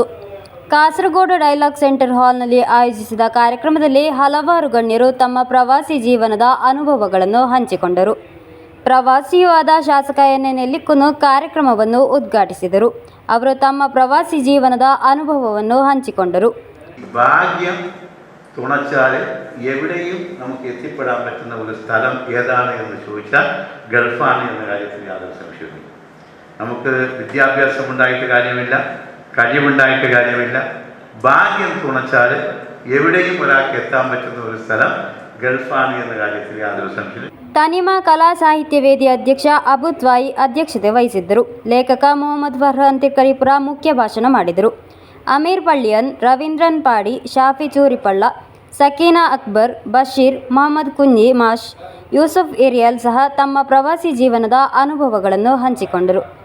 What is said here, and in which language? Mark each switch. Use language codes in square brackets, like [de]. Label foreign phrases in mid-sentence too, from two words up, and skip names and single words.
[kn] ಕಾಸರಗೋಡು ಡೈಲಾಗ್ ಸೆಂಟರ್ ಹಾಲ್ನಲ್ಲಿ ಆಯೋಜಿಸಿದ ಕಾರ್ಯಕ್ರಮದಲ್ಲಿ ಹಲವಾರು ಗಣ್ಯರು ತಮ್ಮ ಪ್ರವಾಸಿ ಜೀವನದ ಅನುಭವಗಳನ್ನು ಹಂಚಿಕೊಂಡರು. ಪ್ರವಾಸಿಯೂ ಆದ ಶಾಸಕ N. ನೆಲ್ಲಿಕುನ್ ಕಾರ್ಯಕ್ರಮವನ್ನು ಉದ್ಘಾಟಿಸಿದರು. ಅವರು ತಮ್ಮ ಪ್ರವಾಸಿ ಜೀವನದ ಅನುಭವವನ್ನು ಹಂಚಿಕೊಂಡರು. [ml] ഭാഗ്യം തുണച്ചാൽ എവിടെയും നമുക്ക് എത്തിപ്പെടാൻ പറ്റുന്ന ഒരു സ്ഥലം ഏതാണ് എന്ന് ചോദിച്ചാൽ ഗൾഫാണ് എന്ന കാര്യത്തിൽ യാതൊരു സംശയവും. നമുക്ക് വിദ്യാഭ്യാസം ഉണ്ടായിട്ട് കാര്യമില്ല, കഴിവുണ്ടായിട്ട് കാര്യമില്ല. ഭാഗ്യം തുണച്ചാൽ എവിടെയും ഒരാൾക്ക് എത്താൻ പറ്റുന്ന ഒരു സ്ഥലം ഗൾഫാണ് എന്ന കാര്യത്തിൽ യാതൊരു സംശയവും. [kn] ತನಿಮಾ ಕಲಾ ಸಾಹಿತ್ಯ ವೇದಿ ಅಧ್ಯಕ್ಷ ಅಬು ತ್ವಾಯಿ ಅಧ್ಯಕ್ಷತೆ ವಹಿಸಿದ್ದರು. ಲೇಖಕ ಮೊಹಮ್ಮದ್ ಫರ್ಹಾನ್ ತಿಕ್ಕರಿಪುರ ಮುಖ್ಯ ಭಾಷಣ ಮಾಡಿದರು. ಅಮೀರ್ ಪಳ್ಳಿಯನ್, ರವೀಂದ್ರನ್ ಪಾಡಿ, ಶಾಫಿ ಚೂರಿಪಳ್ಳ, ಸಕೀನಾ ಅಕ್ಬರ್, ಬಶೀರ್, ಮೊಹಮ್ಮದ್ ಕುಂಜಿ ಮಾಷ್, ಯೂಸುಫ್ ಏರಿಯಲ್ ಸಹ ತಮ್ಮ ಪ್ರವಾಸಿ ಜೀವನದ ಅನುಭವಗಳನ್ನು ಹಂಚಿಕೊಂಡರು.